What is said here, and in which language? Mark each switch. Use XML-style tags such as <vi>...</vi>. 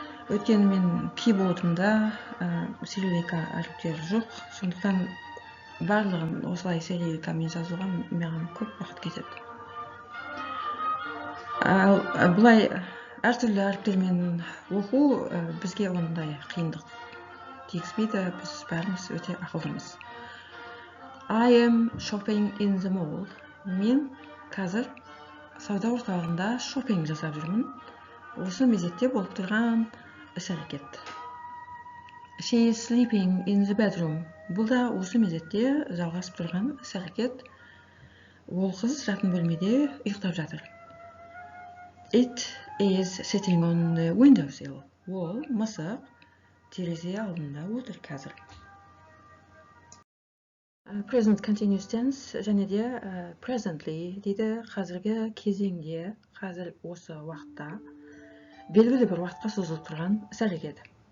<kk>Өйткені мен keyboard'ымда цириллика әріптері жоқ, сондықтан барлығын осылай цирилликамен жазылған маған көп уақыт кетеді. Бұлай әртүрлі әріптермен оқу бізге ондай қиындық тигізбейді, біз бәріміз өте ақылдымыз.</kk> <en>I am shopping in the mall.</en> <kk>Мен қазір сауда орталығында шоппинг жасап жүрмін. Осы мезетте болып тұрған іс-әрекет.</kk> <en>She is sleeping in the bedroom.</en> <kk>Бұл да осы мезетте жалғасып тұрған іс-әрекет. Ол қыз жатын бөлмеде ұйықтап жатыр.</kk> <en>It is sitting on the windowsill.</en> <kk>Ол мысық терезе алдында отыр қазір. Present continuous tense және де presently дейді қазіргі кезеңде, қазір осы уақытта белгілі бір уақытқа созылып тұрған іс-әрекет.</kk>